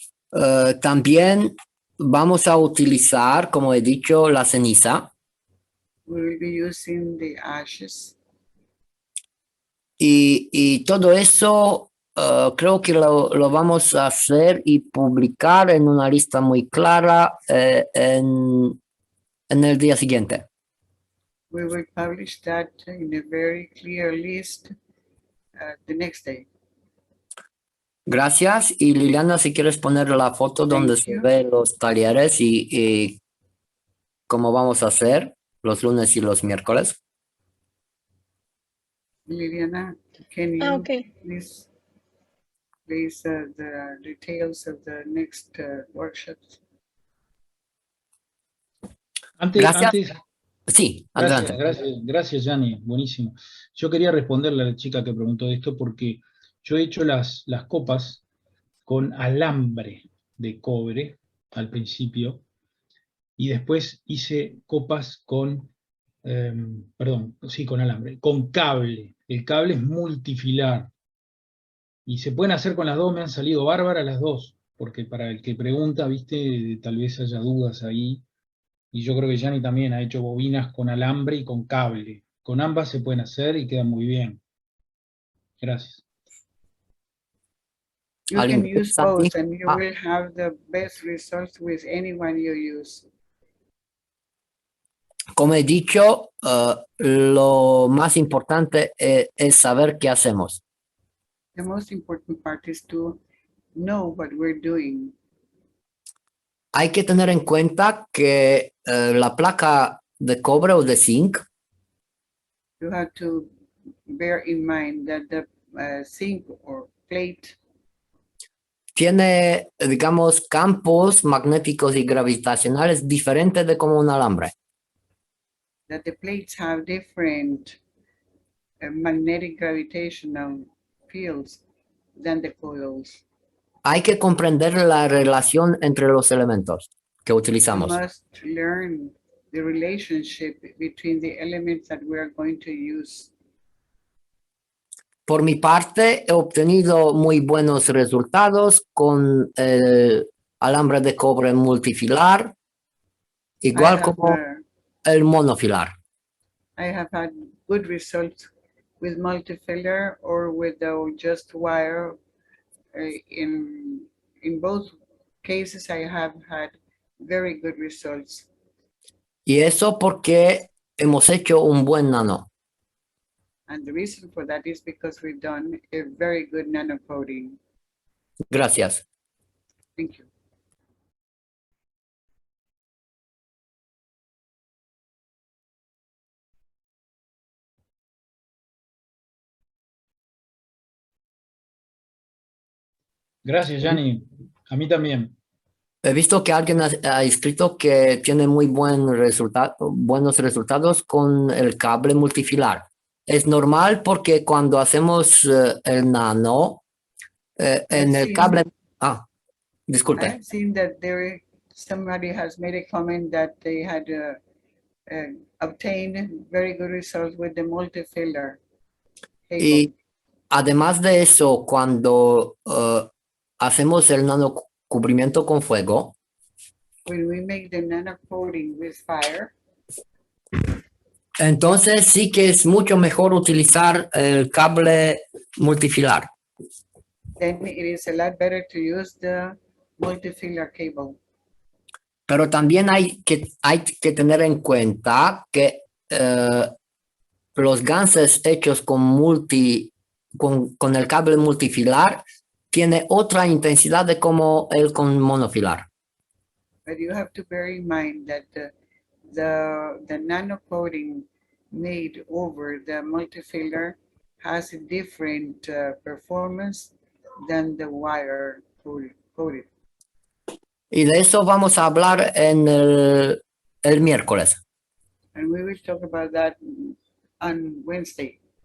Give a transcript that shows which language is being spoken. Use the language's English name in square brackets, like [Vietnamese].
[Spanish] También vamos a utilizar, como he dicho, la ceniza. [English] We will be using the ashes. [Spanish] Y todo eso creo que lo vamos a hacer y publicar en una lista muy clara en el día siguiente. [English] We will publish that in a very clear list the next day. [Spanish] Gracias. Y Liliana, si quieres poner la foto donde se ven los talleres y cómo vamos a hacer los lunes y los miércoles. [English] Liliana, can you Okay. please the details of the next workshops? [Spanish] Gracias. Sí, adelante. Gracias, Yanni, buenísimo. Yo quería responderle a la chica que preguntó esto porque yo he hecho las copas con alambre de cobre al principio y después hice copas con, con alambre, con cable. El cable es multifilar y se pueden hacer con las dos, me han salido bárbaras las dos, porque para el que pregunta, viste, tal vez haya dudas ahí. Y yo creo que Yanni también ha hecho bobinas con alambre y con cable. Con ambas se pueden hacer y quedan muy bien. Gracias. [English] You can use both and you will have the best results with any one you use. [Spanish] Como he dicho, lo más importante es saber qué hacemos. [English] The most important part is to know what we're doing. [Spanish] Hay que tener en cuenta que la placa de cobre o de zinc [English] You have to bear in mind that the zinc or plate [Spanish] tiene, digamos, campos magnéticos y gravitacionales diferentes de como un alambre. [English] That the plates have different magnetic gravitational fields than the coils. [Spanish] Hay que comprender la relación entre los elementos que utilizamos. [English] We must learn the relationship between the elements that we are going to use. [Spanish] Por mi parte, he obtenido muy buenos resultados con el alambre de cobre multifilar, igual como el monofilar. [English] I have had good results with multifilar or with the just wire. In both cases, I have had very good results. [Spanish] Y eso porque hemos hecho un buen nano. [English] And the reason for that is because we've done a very good nano coating. [Spanish] Gracias. [English] Thank you. [Spanish] Gracias, Yanni. A mí también. He visto que alguien ha escrito que tiene muy buenos resultados con el cable multifilar. Es normal porque cuando hacemos el nano, en el cable... disculpe. [English] I've seen that somebody has made a comment that they had obtained very good results with the multifilar cable. [Spanish] Y además de eso, cuando hacemos el nano cubrimiento con fuego, [English] when we make the nano coating with fire, [Spanish] entonces sí que es mucho mejor utilizar el cable multifilar. [English] then it is a lot better to use the multifilar cable. [Spanish] Pero también hay que tener en cuenta que los ganses hechos con el cable multifilar tiene otra intensidad de como el con monofilar. [English] But you have to bear in mind that the nano coating made over the multifilar has a different performance than the wire coated. [Spanish] Y de eso vamos a hablar en el miércoles. [English] And we will talk about that on Wednesday.